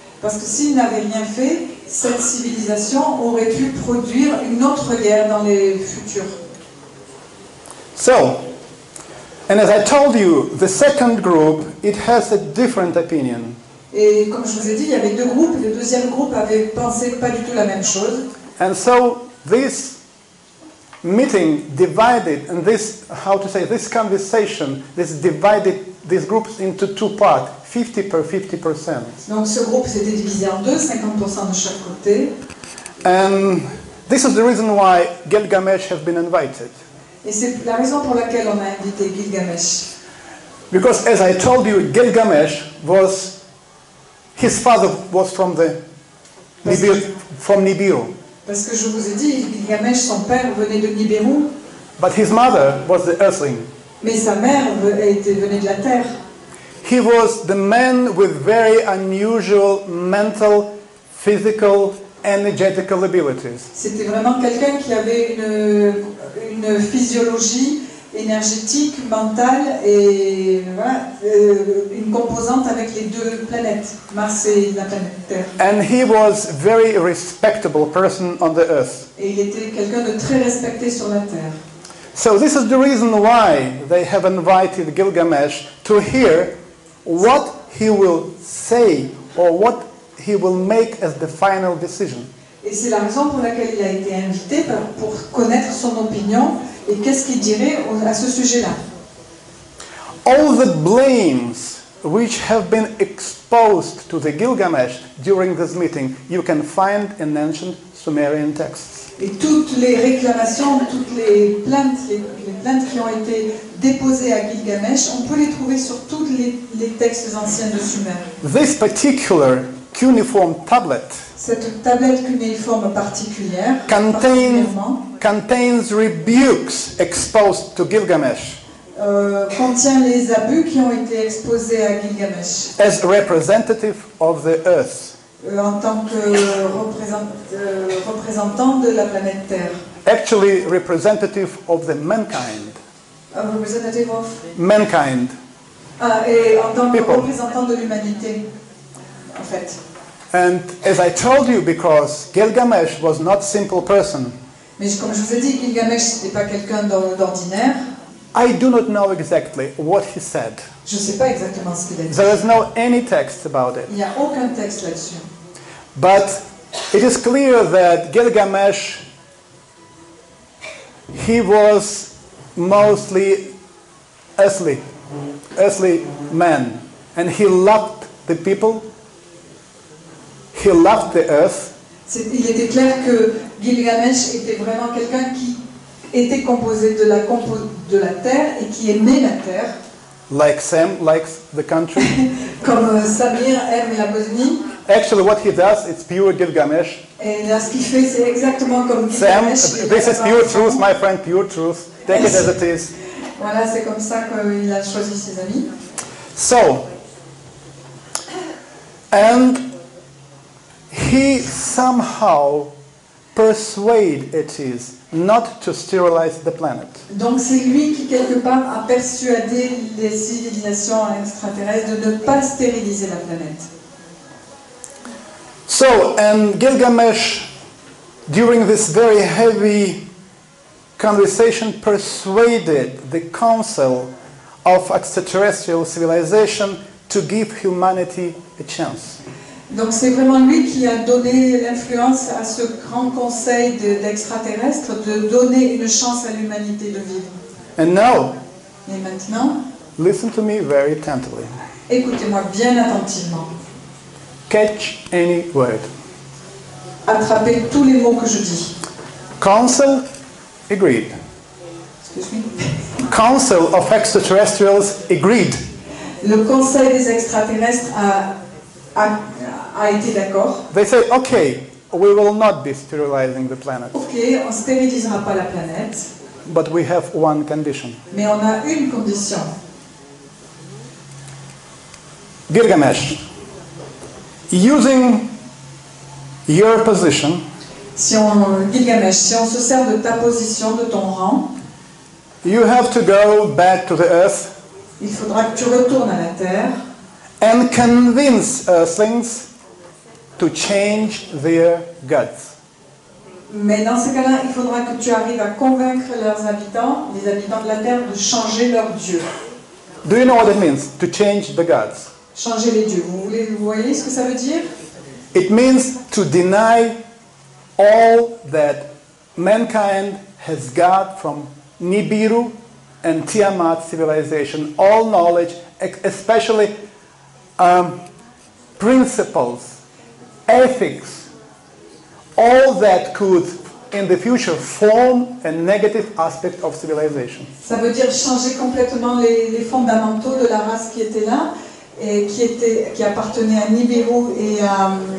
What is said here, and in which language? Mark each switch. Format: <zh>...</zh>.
<fr>Parce que s'ils n'avaient rien fait, cette civilisation aurait pu produire une autre guerre dans les futurs.</fr> <en>So, And as I told you, the second group, it has a different opinion.</en> <fr>Et comme je vous ai dit, il y avait deux groupes. Le deuxième groupe avait pensé pas du tout la même chose.</fr> <en>And so this meeting divided, and this, how to say, this conversation, this divided these groups into two parts, 50%.</en> <fr>Donc ce groupe s'était divisé en deux, 50% de chaque côté.</fr> <en>And this is the reason why Gilgamesh has been invited.</en> <fr>Et c'est la raison pour laquelle on a invité Gilgamesh.</fr> <en>Because as I told you, Gilgamesh was, his father was from Nibiru.</en> <fr>Parce que je vous ai dit, Gilgamesh, son père venait de Nibiru,</fr> <en>But his mother was the earthling.</en> <fr>mais sa mère venait de la terre.</fr> <en>He was the man with very unusual mental, physical, energetical abilities.</en> <fr>C'était vraiment quelqu'un qui avait une physiologie énergétique, mentale et voilà, une composante avec les deux planètes, Mars et la planète Terre.</fr> <en>And he was a very respectable person on the earth.</en> <fr>Et il était quelqu'un de très respecté sur la Terre.</fr> <en>So this is the reason why they have invited Gilgamesh to hear what he will say or what he will make as the final decision.</en> <fr>Et c'est la raison pour laquelle il a été invité, pour connaître son opinion et qu'est-ce qu'il dirait à ce sujet-là.</fr> <en>All the blames which have been exposed to the Gilgamesh during this meeting, you can find in ancient Sumerian texts.</en> <fr>Et toutes les réclamations, toutes les plaintes qui ont été déposées à Gilgamesh, on peut les trouver sur tous les textes anciens de Sumer.</fr> <en>This particular cuneiform tablet</en> <fr>Cette tablette cunéiforme particulière</fr> <en>contains rebukes exposed to Gilgamesh</en> <fr>contient les abus qui ont été exposés à Gilgamesh</fr> <en>as representative of the earth.</en> <fr>En tant que représentant de la planète Terre.</fr> <en>Actually representative of the mankind. Representative of Mankind.</en> <fr>Et en tant que</fr> <en>People.</en> <fr>représentant de l'humanité, en fait.</fr> <en>And as I told you, because Gilgamesh was not a simple person,</en> <fr>Mais comme je vous ai dit, Gilgamesh n'était pas quelqu'un d'ordinaire.</fr> <en>I do not know exactly what he said.</en> <fr>Je ne sais pas exactement ce qu'il a dit.</fr> <en>There is no any text about it.</en> <fr>Il n'y a aucun texte là-dessus.</fr> <en>But it is clear that Gilgamesh, he was mostly earthly man. And he loved the people, he loved the earth.</en> <fr>Il était clair que Gilgamesh était vraiment quelqu'un qui était composé de la terre et qui aimait la terre.</fr> <en>Like Sam likes the country.</en> <fr>Comme Samir aime la Bosnie.</fr> <en>Actually, what he does, it's pure Gilgamesh.</en> <fr>Et là, ce qu'il fait, c'est exactement comme</fr> <en>Sam,</en> <fr>Gilgamesh.</fr> <en>this is pure truth, my friend, pure truth. Take it as it is.</en> <fr>Voilà, c'est comme ça qu'il a choisi ses amis.</fr> <en>So, and he somehow persuaded it not to sterilize the planet.</en> <fr>Donc c'est lui qui quelque part a persuadé les civilisations extraterrestres de ne pas stériliser la planète.</fr> <en>So, and Gilgamesh, during this very heavy conversation, persuaded the council of extraterrestrial civilization to give humanity a chance.</en> <fr>Donc c'est vraiment lui qui a donné l'influence à ce grand conseil d'extraterrestres de donner une chance à l'humanité de vivre.</fr> <en>And now,</en> <fr>Et maintenant,</fr> <en>listen to me very attentively.</en> <fr>écoutez-moi bien attentivement.</fr> <en>Catch any word.</en> <fr>Attrapez tous les mots que je dis.</fr> <en>Council agreed. Excuse me. Council of extraterrestrials agreed.</en> <fr>Le conseil des extraterrestres a été d'accord.</fr> <en>They say, okay, we will not be sterilizing the planet,</en> <fr>Ok, on ne stérilisera pas la planète,</fr> <en>but we have one condition.</en> <fr>mais on a une condition.</fr> <en>Gilgamesh, using your position,</en> <fr>Gilgamesh, si on se sert de ta position, de ton rang,</fr> <en>you have to go back to the earth</en> <fr>il faudra que tu retournes à la Terre</fr> <en>and convince Earthlings to change their gods.</en> <fr>Mais dans ce cas-là, il faudra que tu arrives à convaincre leurs habitants, les habitants de la terre, de changer leur Dieu.</fr> <en>Do you know what it means to change the gods?</en> <fr>Changer les dieux. Vous voyez ce que ça veut dire?</fr> <en>It means to deny all that mankind has got from Nibiru and Tiamat civilization, all knowledge, especially principles, ethics, all that could in the future form a negative aspect of civilization.</en> <fr>Ça veut dire changer complètement les fondamentaux de la race qui était là et qui appartenait à Nibiru et à</fr>